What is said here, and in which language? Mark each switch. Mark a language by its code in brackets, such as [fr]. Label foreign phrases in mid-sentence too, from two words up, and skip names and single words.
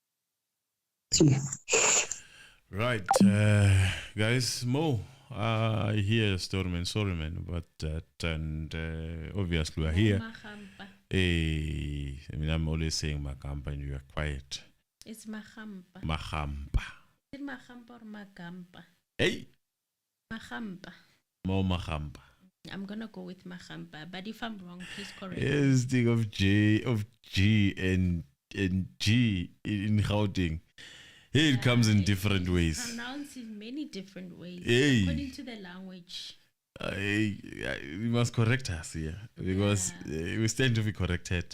[en] Right, guys, Mo, I hear sorry man, but that, and obviously we're here. I'm always saying Magampa and you are quiet. It's Mahampa. Mahampa. Is it Mahampa or Magampa? Hey. Mahampa. Mo Mahampa. I'm gonna go with Mahampa, but if I'm wrong, please correct me. Yes, think of G and G in Gauteng. It comes in different ways. Pronounced in many different ways, according to the language. You must correct us here because we stand to be corrected.